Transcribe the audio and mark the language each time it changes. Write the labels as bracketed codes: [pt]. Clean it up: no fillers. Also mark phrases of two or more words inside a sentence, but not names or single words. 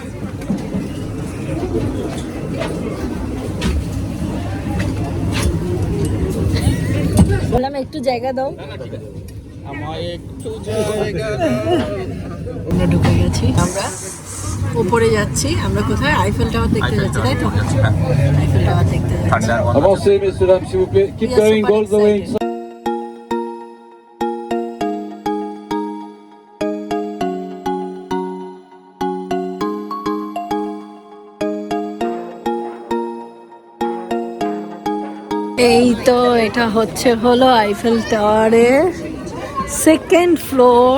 [bn] বললাম একটু জায়গা দাও। আমরা ঢুকে গেছি, আমরা উপরে যাচ্ছি। আমরা কোথায়? আইফেল টাওয়ার দেখতে যাচ্ছি, তাই তো? আইফেল টাওয়ার দেখতে যাচ্ছি। [fr] Avancez, messieurs, dames, s'il vous plaît. [en] Keep going, all the way. [bn] এই তো এটা হলো আইফেল টাওয়ারের [en] second floor.